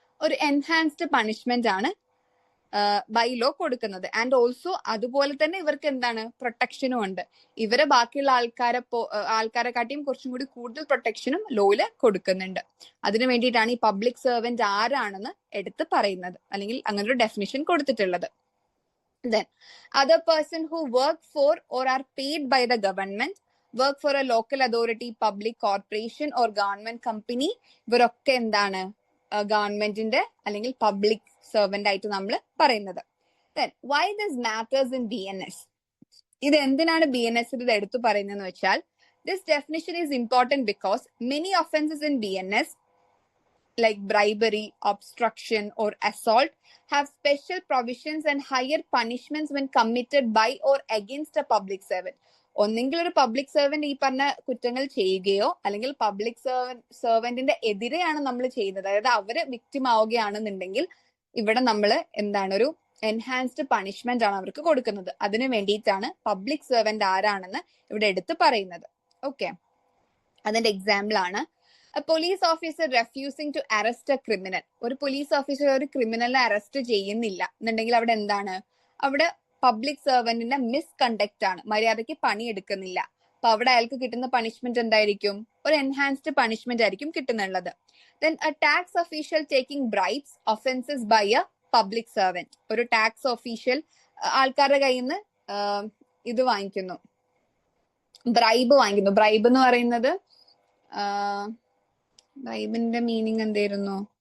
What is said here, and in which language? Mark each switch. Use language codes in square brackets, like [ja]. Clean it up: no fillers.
[ml] ഒരു enhanced punishment ആണ് by law കൊടുക്കുന്നത്. ആൻഡ് ഓൾസോ അതുപോലെ തന്നെ ഇവർക്ക് എന്താണ്? പ്രൊട്ടക്ഷനും ഉണ്ട്. ഇവരെ ബാക്കിയുള്ള ആൾക്കാരെക്കാട്ടിയും കുറച്ചും കൂടി കൂടുതൽ പ്രൊട്ടക്ഷനും ലോയില് കൊടുക്കുന്നുണ്ട്. അതിനു വേണ്ടിയിട്ടാണ് ഈ പബ്ലിക് സെർവന്റ് ആരാണെന്ന് എടുത്ത് പറയുന്നത്, അല്ലെങ്കിൽ അങ്ങനെ ഒരു ഡെഫിനിഷൻ കൊടുത്തിട്ടുള്ളത്. [en] Then other person who work for or are paid by the government, work for a local authority, public corporation or government company, [ml] ഇവരൊക്കെ എന്താണ്? ഗവൺമെന്റിന്റെ അല്ലെങ്കിൽ പബ്ലിക് സെർവന്റ് ആയിട്ട് നമ്മൾ പറയുന്നത്. [en] Then why this matters in BNS? [ml] ഇത് എന്തിനാണ് BNS ഇത് എടുത്തു പറയുന്നതെന്ന് വെച്ചാൽ, [en] this definition is important because many offenses in BNS like bribery, obstruction or assault have special provisions and higher punishments when committed by or against a public servant. [ml] ഒന്നെങ്കിൽ ഒരു public servant ഈ പറഞ്ഞ കുറ്റങ്ങൾ ചെയ്യുകയോ, അല്ലെങ്കിൽ പബ്ലിക് സെർവന്റിന്റെ എതിരെയാണ് നമ്മൾ ചെയ്യുന്നത്, അതായത് അവര് വിക്ടിം ആവുകയാണെന്നുണ്ടെങ്കിൽ ഇവിടെ നമ്മൾ എന്താണ്? ഒരു എൻഹാൻസ്ഡ് പണിഷ്മെന്റ് ആണ് അവർക്ക് കൊടുക്കുന്നത്. അതിനു വേണ്ടിയിട്ടാണ് പബ്ലിക് സെർവന്റ് ആരാണെന്ന് ഇവിടെ എടുത്ത് പറയുന്നത്. [en] okay, [ml] അതിന്റെ എക്സാമ്പിൾ ആണ് [en] a police officer refusing to arrest a criminal. [ml] ഒരു പോലീസ് ഓഫീസർ ഒരു ക്രിമിനലിനെ അറസ്റ്റ് ചെയ്യുന്നില്ല എന്നുണ്ടെങ്കിൽ അവിടെ എന്താണ്? അവിടെ പബ്ലിക് സെർവന്റിന്റെ മിസ്കണ്ടക്ട് ആണ്, മര്യാദയ്ക്ക് പണിയെടുക്കുന്നില്ല. അപ്പൊ അവിടെ അയാൾക്ക് കിട്ടുന്ന പണിഷ്മെന്റ് എന്തായിരിക്കും? ഒരു എൻഹാൻസ്ഡ് പണിഷ്മെന്റ് ആയിരിക്കും കിട്ടുന്നുള്ളത്. [en] Then a tax official taking bribes, offenses by a public servant. [ml] ഒരു ടാക്സ് ഒഫീഷ്യൽ ആൾക്കാരുടെ കയ്യിൽ നിന്ന് ഇത് വാങ്ങിക്കുന്നു, ബ്രൈബ് വാങ്ങിക്കുന്നു. ബ്രൈബ് എന്ന് പറയുന്നത് ബ്രൈബിന്റെ മീനിങ് എന്തായിരുന്നു?